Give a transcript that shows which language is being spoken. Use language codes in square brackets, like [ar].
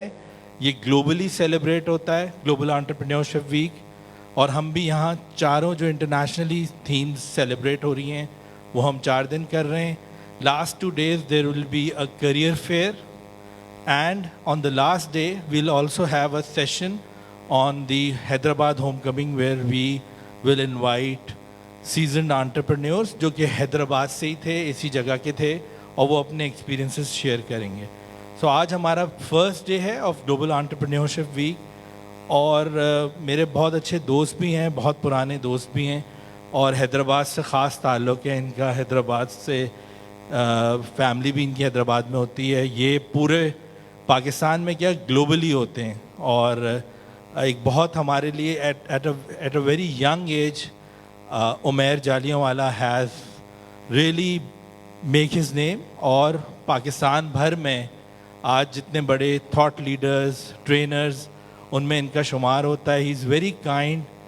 [ur] یہ globally celebrate ہوتا ہے گلوبل انٹرپرینیورشپ ویک, اور ہم بھی یہاں چاروں جو انٹرنیشنلی تھیمز سیلیبریٹ ہو رہی ہیں وہ ہم 4 دن کر رہے ہیں. [en] last 2 days there will be a career fair, and on the last day we'll also have a session on the Hyderabad homecoming where we will invite seasoned entrepreneurs [ur] جو کہ حیدرآباد سے ہی تھے, اسی جگہ کے تھے, اور وہ اپنے ایکسپیرینسز شیئر کریں گے. سو آج ہمارا فرسٹ ڈے ہے آف گلوبل انٹرپرینیورشپ ویک, اور میرے بہت اچھے دوست بھی ہیں, بہت پرانے دوست بھی ہیں, اور حیدرآباد سے خاص تعلق ہے ان کا. حیدرآباد سے فیملی بھی ان کی حیدرآباد میں ہوتی ہے. یہ پورے پاکستان میں کیا گلوبلی ہوتے ہیں, اور ایک بہت ہمارے لیے [en] at a very young age Umair Jalianwala has really make his name, [ur] اور پاکستان بھر میں آج جتنے بڑے تھاٹ لیڈرز, ٹرینرز, ان میں ان کا شمار ہوتا ہے. [en] He is very kind.